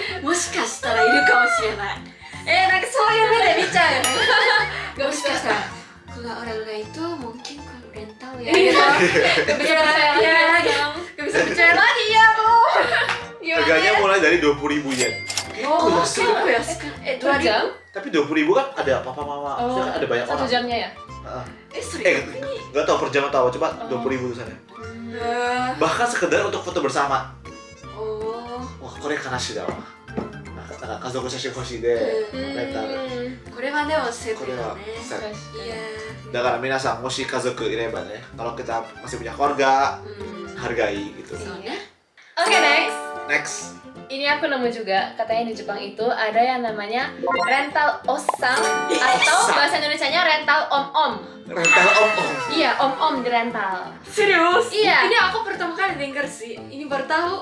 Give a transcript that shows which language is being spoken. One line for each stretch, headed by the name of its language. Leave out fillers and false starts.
Japanese: もしかしたらいるかもしれないなんかそういう目で見ちゃうよねもしかしたら
Indonesian: keluarga itu mungkin kalau rental ya gitu gak bisa percaya lagi ya gak bisa percaya lagi ya lu Harganya mulai dari 20.000 yen.
Japanese: oh結構安くない
Indonesian: Per jam? Tapi 20.000 kan ada papa mama, Oh, maksudnya kan ada banyak satu orang. jamnya ya?
Japanese: それ
Indonesian: Nggak tahu per jam atau apa, coba Oh. 20.000 tulisannya. あ Bahkan sekedar untuk foto bersama. お
Japanese: Wah, これ悲しいだわ。なんか家族写真欲しいで、レンタル。これはでもセットこれはだねセット。いやだから皆さんもし家族いればね、
Indonesian: kalau kita masih punya keluarga, うん hargai gitu.
Japanese: そうね
English: Oke, next. Next.
Indonesian: Ini aku nemu juga, katanya di Jepang itu ada yang namanya rental osang atau bahasa Indonesianya rental om-om. Rental om-om. Iya, om-om di rental. serius Iya. ini aku pertama kali denger sih ini baru tahu